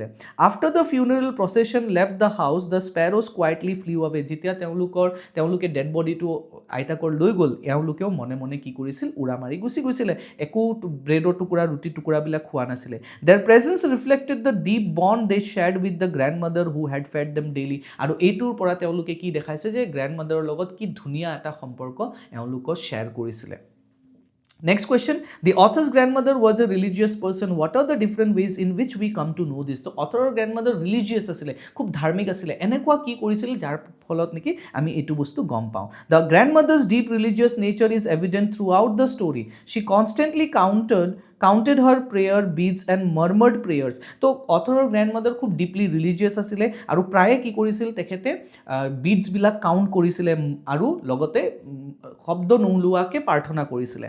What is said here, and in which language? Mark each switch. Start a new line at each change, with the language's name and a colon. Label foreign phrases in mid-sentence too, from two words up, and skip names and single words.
English: After the funeral procession left the house, the sparrows quietly flew away.
Assamese: যেতিয়া তেওঁলোকে
English: dead bodyটো
Assamese: আইতাকৰ লৈ গ'ল, এওঁলোকেও মনে মনে কি কৰিছিল, উৰা মাৰি গুচি গৈছিলে, একো ব্ৰেডৰ টুকুৰা, ৰুটি টুকুৰাবিলাক খোৱা নাছিলে.
English: Their presence reflected the deep bond they shared with the grandmother who had fed them daily.
Assamese: আৰু এইটোৰ পৰা তেওঁলোকে কি দেখাইছে যে গ্ৰেণ্ডমাদাৰৰ লগত কি ধুনীয়া এটা সম্পৰ্ক এওঁলোকৰ শ্বেয়াৰ কৰিছিলে.
English: Next question, the author's grandmother was a religious person. What are the different ways in which we come to know this?
Assamese: তো অথৰৰ গ্ৰেণ্ডমাদাৰ ৰিলিজিয়াছ আছিলে, খুব ধাৰ্মিক আছিলে, এনেকুৱা কি কৰিছিল যাৰ ফলত নেকি আমি এইটো বস্তু গম পাওঁ.
English: The grandmother's deep religious nature is evident throughout the story. She constantly counted her prayer beads and murmured prayers.
Assamese: তো অথৰৰ গ্ৰেণ্ডমাদাৰ খুব
English: deeply religious
Assamese: আছিলে আৰু প্ৰায়ে কি কৰিছিল, তেখেতে বিডছবিলাক কাউণ্ট কৰিছিলে আৰু লগতে শব্দ নোলোৱাকৈ প্ৰাৰ্থনা কৰিছিলে.